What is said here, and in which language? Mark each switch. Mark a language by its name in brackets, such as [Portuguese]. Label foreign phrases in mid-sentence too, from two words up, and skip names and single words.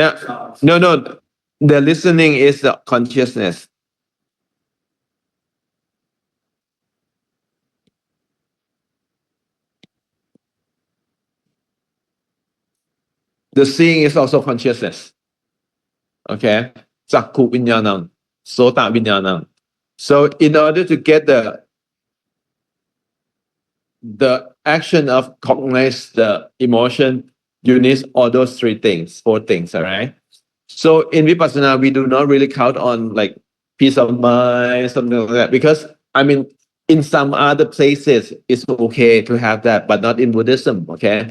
[English] Yeah. sounds. No. The listening is the consciousness. The seeing is also consciousness. Okay? [Pali] Chakku vinyanam, sota vinyanam. [English] So in order to get the action of cognize the emotion, you need all those three things, four things, all right? So in Vipassana, we do not really count on like peace of mind, something like that, because I mean, in some other places, it's okay to have that, but not in Buddhism, okay?